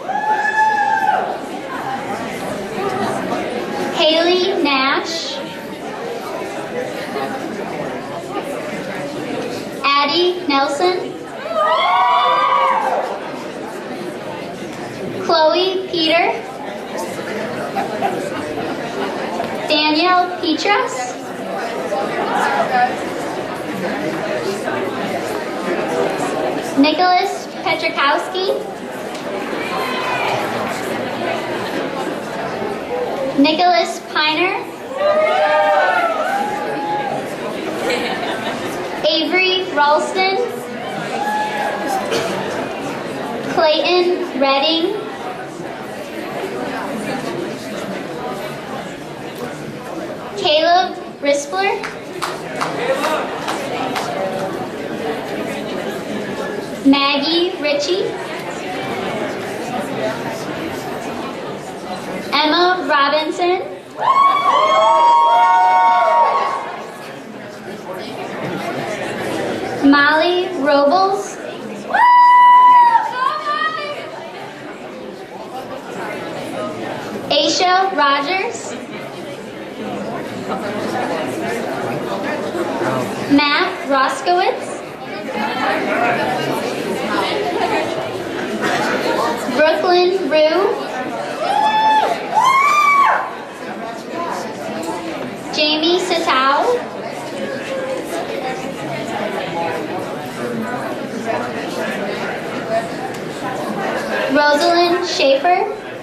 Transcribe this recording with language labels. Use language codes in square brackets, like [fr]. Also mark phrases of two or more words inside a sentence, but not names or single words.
[en] Haley Nash. Addie Nelson. Chloe Peter. Danielle Petras. Nicholas Petrakowski. Nicholas Piner. Avery Ralston. Clayton Redding. Caleb Rispler. Maggie Ritchie. Emma Robinson. Molly Robles. Aisha Rogers. Matt Roskowitz. Brooklyn Rue. Jamie Satow. Rosalind Schaefer.